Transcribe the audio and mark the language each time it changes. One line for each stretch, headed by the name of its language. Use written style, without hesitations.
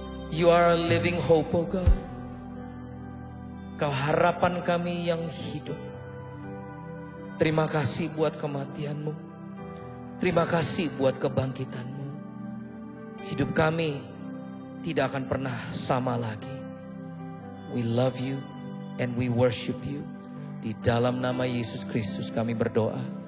English: You are a living hope, oh God.
Indonesian: Kau harapan kami yang hidup. Terima kasih buat kematian-Mu. Terima kasih buat kebangkitan-Mu. Hidup kami tidak akan pernah sama lagi.
English: We love you and we worship you.
Indonesian: Di dalam nama Yesus Kristus kami berdoa.